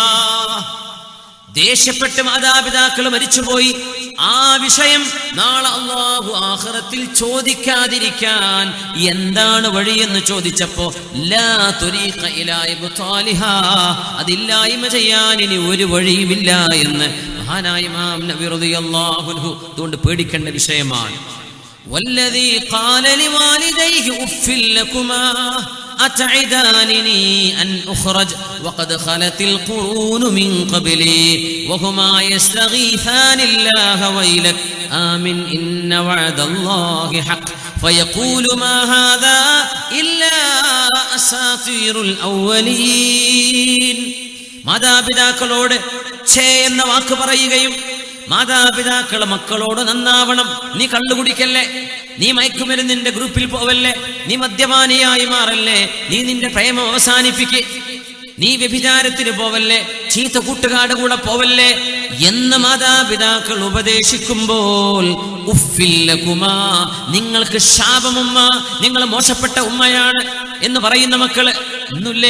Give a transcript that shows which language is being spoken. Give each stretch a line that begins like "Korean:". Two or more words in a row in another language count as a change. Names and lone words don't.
Malayalam: ദേഷ്യപ്പെട്ട് മാതാപിതാക്കൾ മരിച്ചുപോയി, ആ വിഷയം നാളെ അല്ലാഹു ആഖിറത്തിൽ ചോദിക്കാതിരിക്കാൻ എന്താണ് വഴിയെന്ന് ചോദിച്ചപ്പോ
Arabic: لا طريق إلى إبطالها,
Malayalam: അതില്ലായ്മ ചെയ്യാൻ ഇനി ഒരു വഴിയുമില്ല എന്ന് മഹാനായ ഇമാം നബവി
Arabic: رضي الله عنه
Malayalam: അതുകൊണ്ട് പേടിക്കേണ്ട വിഷയമാണ്.
Arabic: والذي قال لوالديه أف لكما أتعدانني أن أخرج وقد خلت القرون من قبلي وهما يستغيثان الله ويلك آمن إن وعد الله حق فيقول ما هذا إلا أساطير الأولين.
Malayalam: മാതാപിതാക്കളോട് ഛേ എന്ന വാക്ക് പറയുകയും മാതാപിതാക്കളെ മക്കളോട് നന്നാവണം, നീ കള്ളുകുടിക്കല്ലേ, നീ മയക്കുമരുന്നിന്റെ ഗ്രൂപ്പിൽ പോവല്ലേ, നീ മദ്യപാനിയായി മാറല്ലേ, നീ നിന്റെ പ്രേമം അവസാനിപ്പിക്ക്, നീ വ്യഭിചാരത്തിന് പോവല്ലേ, ചീത്ത കൂട്ടുകാരുടെ കൂടെ പോവല്ലേ എന്ന് മാതാപിതാക്കൾ ഉപദേശിക്കുമ്പോൾ ഉഫില്ലകുമാ, നിങ്ങൾക്ക് ശാപമുമ്മ, നിങ്ങൾ മോശപ്പെട്ട ഉമ്മയാണ് എന്ന് പറയുന്ന മക്കള് ഇന്നില്ലേ?